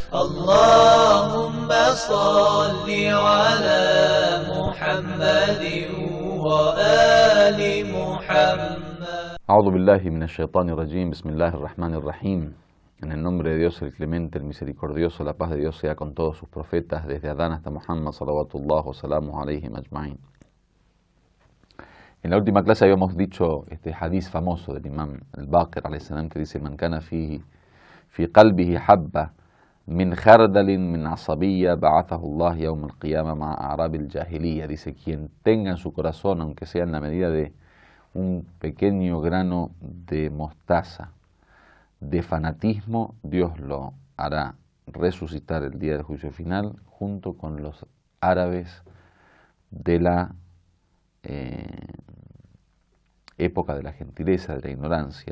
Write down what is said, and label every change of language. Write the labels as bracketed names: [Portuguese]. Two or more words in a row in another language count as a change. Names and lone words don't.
[Arabic] اللهم صل على محمد وآل محمد. أعوذ بالله من الشيطان الرجيم. بسم الله الرحمن الرحيم. [Spanish] En el nombre de Dios, el clemente, el misericordioso, la paz de Dios sea con todos sus profetas, desde Adán hasta Muhammad, [Arabic] صلوات الله وسلامه عليهم أجمعين. [Spanish] En la última clase habíamos dicho este hadith famoso del imam al-Baqir [Arabic] عليه السلام, [Spanish] que dice: [Arabic] من كان في قلبه حبة من خردل من عصبية بعثه الله يوم القيامة مع أعراب الجاهلية. [Spanish] Dice: quien tenga en su corazón, aunque sea en la medida de un pequeño grano de mostaza, de fanatismo, Dios lo hará resucitar el día del juicio final junto con los árabes de la época de la gentileza, de la ignorancia.